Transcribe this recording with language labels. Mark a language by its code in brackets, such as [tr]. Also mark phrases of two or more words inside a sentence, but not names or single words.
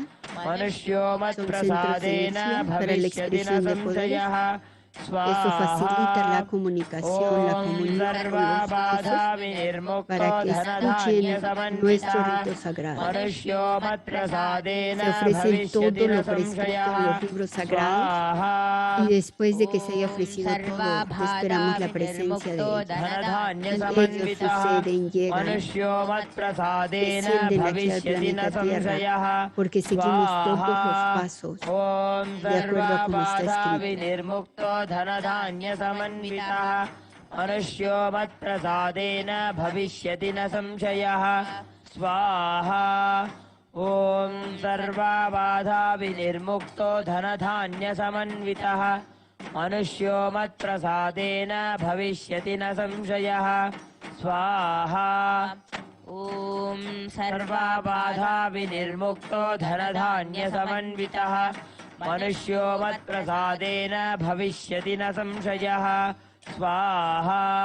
[sa] मनुष्यो [es] son centros de [sa] मत्प्रसादेन [es] energía para la [sa] भविष्यति न [es] expresión de poderes. [sa] संशयः [es] Eso facilita la comunicación, la comunión con los hijos, para que escuchen nuestro rito sagrado. [sa] मनुष्यो मत्प्रसादेन [es] Se ofrece todo [sa] भविष्यति न [es] lo prescrito en [sa] संशयः [es] los libros sagrados y después de que se haya ofrecido todo, esperamos la presencia de ellos. Ellos suceden, llegan, [sa] मनुष्यो मत्प्रसादेन [es] descienden aquí al [sa] भविष्यति न [es] planeta [sa] संशयः [es] Tierra, porque seguimos todos los pasos [sa] ॐ [es] de acuerdo a como está [sa] सर्वाबाधा [es] escrito. [sa] विनिर्मुक्तो धनधान्यसमन्वितः मनुष्यो मत्प्रसादेन भविष्यति न संशयः स्वाहा ॐ सर्वाबाधा विनिर्मुक्तो धनधान्यसमन्वितः मनुष्यो मत्प्रसादेन भविष्यति न संशयः स्वाहा ॐ सर्वाबाधा विनिर्मुक्तो धनधान्यसमन्वितः मनुष्यो मत्प्रसादेन भविष्यति न संशयः स्वाहा